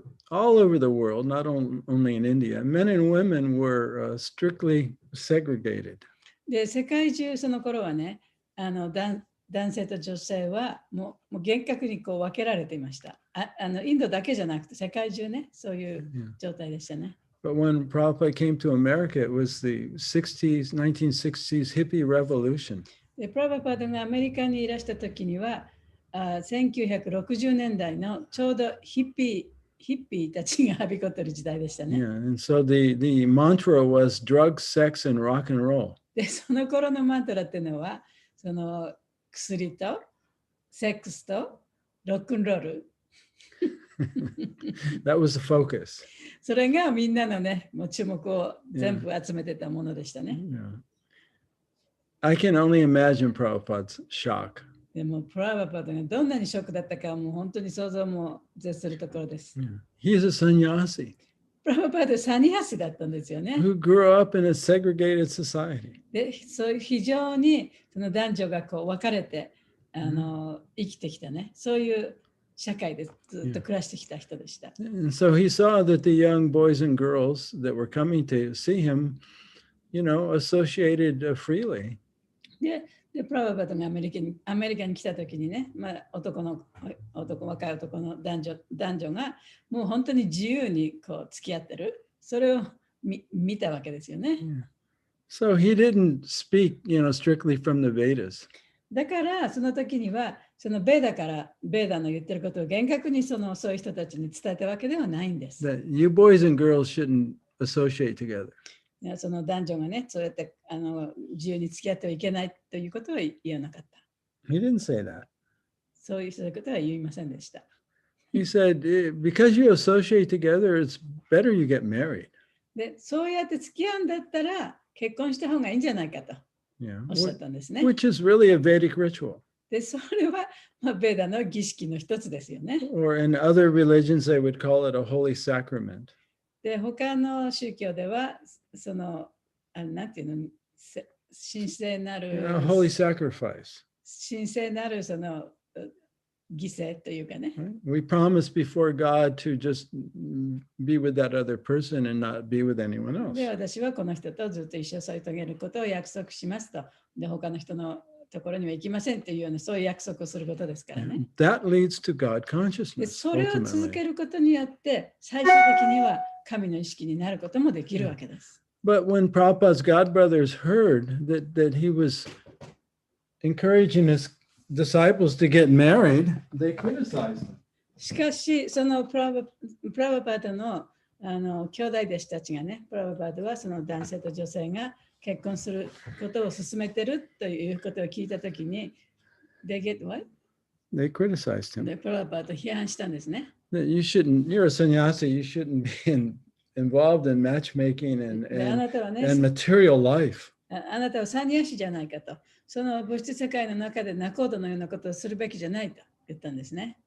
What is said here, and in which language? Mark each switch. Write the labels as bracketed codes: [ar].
[en] All over the world, not only in India, men and women were strictly segregated. [ja] で、世界中その頃はね、男性と女性はもう厳格にこう分けられていました。インドだけじゃなくて世界中ね、そういう状態でしたね。 [en] But when Prabhupada came to America, it was the 1960s hippie revolution. [ja] で、プラブパドがアメリカにいらした時には、1960年代のちょうどヒッピーたちがはびこってる時代でしたね。 [en] Yeah, and so the mantra was drugs, sex, and rock and roll. [ja] で、その頃のマントラっていうのは、その薬とセックスとロックンロール。 [en] That was the focus. [ja] それがみんなのね、もう注目を全部集めてたものでしたね。 [en] Yeah. I can only imagine Prabhupada's shock. [ja] でも、プラブパドがどんなにショックだったかもう本当に想像も絶するところです。 [en] Yeah. He is a sannyasi. [ja] プラバパードサニヤシだったんですよね。 [en] who grew up in a segregated society. [ja] で、そういう非常にその男女がこう分かれて生きてきたね、そういう社会でずっと暮らしてきた人でした。 [en] And so he saw that the young boys and girls that were coming to see him, associated freely. [ja] で、プラバパードがアメリカに来た時にね、若い男の男女がもう本当に自由にこう付き合ってる、それを見たわけですよね。 [en] So he didn't speak, strictly from the Vedas. [ja] だからその時にはそのベーダの言ってることを厳格にそういう人たちに伝えたわけではないんです。 [en] That you boys and girls shouldn't associate together. [ja] その男女がね、そうやって自由に付き合ってはいけないということは言わなかった。 [en] He didn't say that. [ja] そういうことは言いませんでした。 [en] He said, because you associate together, it's better you get married. [ja] で、そうやって付き合うんだったら結婚した方がいいんじゃないかと [en] Yeah. [ja] おっしゃったんですね。 [en] Which is really a Vedic ritual. [ja] で、それは、ベーダの儀式の一つですよね。 [en] Or in other religions, they would call it a holy sacrament. [ja] で、他の宗教では、なんていうの、神聖なる、 [en] A holy sacrifice. [ja] 神聖なるその犠牲というかね。 [en] Right? We promise before God to just be with that other person and not be with anyone else. [ja] で、私はこの人とずっと一生添い遂げることを約束しますと。で、他の人のところには行きませんというような、そういう約束をすることですからね。 [en] That leads to God [ja] で、 [en] consciousness. [ja] それを続 [en] Ultimately. [ja] けることによって、最終的には神の意識になることもできるわけです。 [en] But when Prabhupada's godbrothers heard that he was encouraging his disciples to get married, they criticized him. [ja] しかし、そのプラバパードの兄弟弟子たちがね、プラバパードはその男性と女性が結婚することを進めてるということを聞いたときに、 [en] they get what? They criticized him. [ja] で、プラバパードを批判したんですね。 [en] That you're a sannyasi, you shouldn't be involved in matchmaking [ja] で、あなたはね、 [en] and material life. [ja] あなたはサニヤシじゃないかと。その物質世界の中で仲人のようなことをするべきじゃないと言ったんですね。